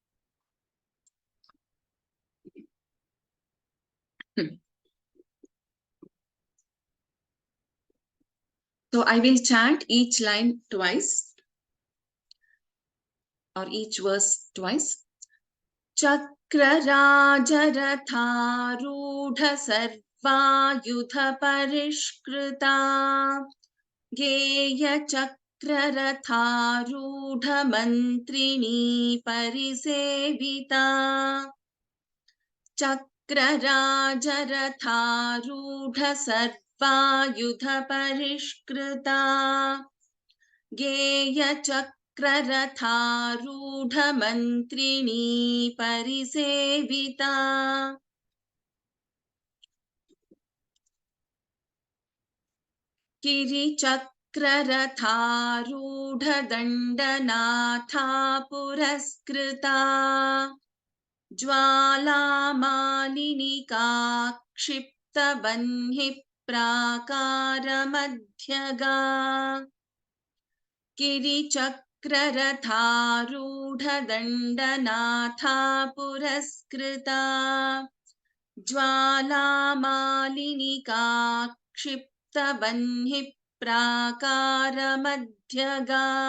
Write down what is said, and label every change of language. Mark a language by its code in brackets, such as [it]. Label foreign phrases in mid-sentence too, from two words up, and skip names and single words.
[en] So I will chant each line twice or each verse twice. [sa] चक्रराजरथारूढा सर्वायुधपरिष्कृता गेय चक्ररथारूढा मन्त्रिणी परिसेविता चक्रराजरथारूढा सर्वायुधपरिष्कृता गेय चक्ररथारूढा मन्त्रिणी परिसेविता गिरिचक्ररथारूढदण्डनाथा पुरस्कृता ज्वालामालिनिका क्षिप्तबह्निः प्राकारमध्यगा गिरिचक्ररथारूढदण्डनाथा पुरस्कृता ज्वालामालिनिका क्षिप्तबह्निः प्राकारमध्यगा